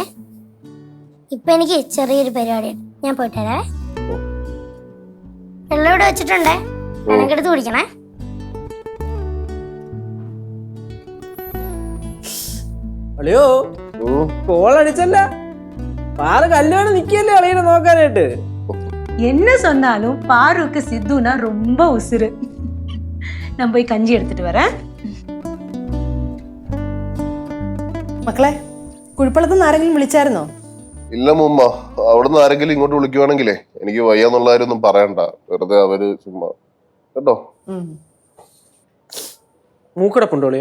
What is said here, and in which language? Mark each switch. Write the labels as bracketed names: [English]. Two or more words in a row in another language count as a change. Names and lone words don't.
[Malayalam] ഇപ്പൊ എനിക്ക് ചെറിയൊരു പരിപാടിയാണ്, ഞാൻ പോയിട്ട് വരാവേ. വെള്ളം ഇവിടെ വെച്ചിട്ടുണ്ടേ, എനിക്കെടുത്ത് കുടിക്കണേ. അളിയോ കോൾ അടിച്ചല്ല, പാല് കല്യാണം നിക്കല്ലേ അളിയനെ നോക്കാനായിട്ട്. [Tamil] என்ன சொன்னாலும் பாருக்கு சித்துனா ரொம்ப உசுரு. நான் போய் கஞ்சி எடுத்துட்டு வரேன். [Malayalam] മക്കളെ, കുഴിപ്പള്ളത്ത് നിന്ന് ആരെങ്കിലും വിളിച്ചായിരുന്നോ? ഇല്ല മുമ്മ, അവിടുന്ന് ആരെങ്കിലും ഇങ്ങോട്ട് വിളിക്കുവാണെങ്കിലേ എനിക്ക് വയ്യാന്നുള്ള കാര്യമൊന്നും പറയണ്ട, വെറുതെ അവര് ചുമ്മാ കേട്ടോ. മൂക്കടപ്പുണ്ടോ അളിയോ?